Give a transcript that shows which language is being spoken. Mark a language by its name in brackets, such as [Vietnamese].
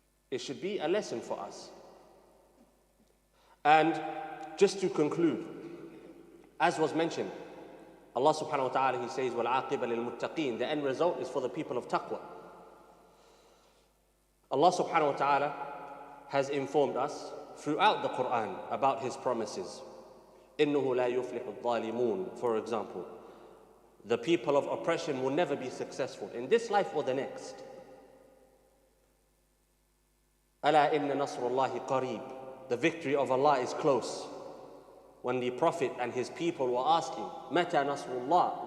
[English] It should be a lesson for us. And just to conclude, as was mentioned, Allah subhanahu wa ta'ala, He says, [Arabic] وَالْعَاقِبَ لِلْمُتَّقِينَ. [English] The end result is for the people of taqwa. Allah subhanahu wa ta'ala has informed us throughout the Quran about His promises. [Arabic] إِنَّهُ لَا يُفْلِحُ الظَّالِمُونَ, [English] for example. The people of oppression will never be successful in this life or the next. [Arabic] أَلَا إِنَّ نَصْرُ اللَّهِ قَرِيبٌ. [English] The victory of Allah is close. When the Prophet and his people were asking, [Arabic] مَتَى نَصْرُ اللَّهِ?